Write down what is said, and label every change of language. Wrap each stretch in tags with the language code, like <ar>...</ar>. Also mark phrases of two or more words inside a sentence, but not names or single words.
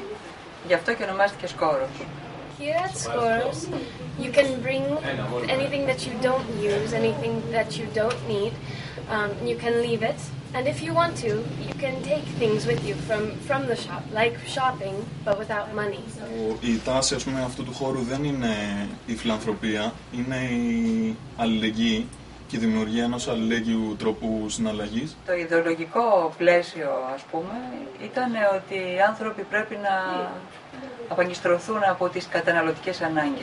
<el>Γι' αυτό και ονομάστηκε σκόρος.</el> <en>Here at Skoros, you can bring anything that you don't use, anything that you don't need. You can leave it, and if you want to, you can take things with you from the shop, like shopping, but without money.</en> <el>Η τάση, ας πούμε, αυτού του χώρου δεν είναι η φιλανθρωπία, είναι η αλληλεγγύη και η δημιουργία ενός αλληλέγγυου τρόπου συναλλαγής. Το ιδεολογικό πλαίσιο, ας πούμε, ήταν ότι οι άνθρωποι πρέπει να απαγκιστρωθούν από τις καταναλωτικές ανάγκες.</el>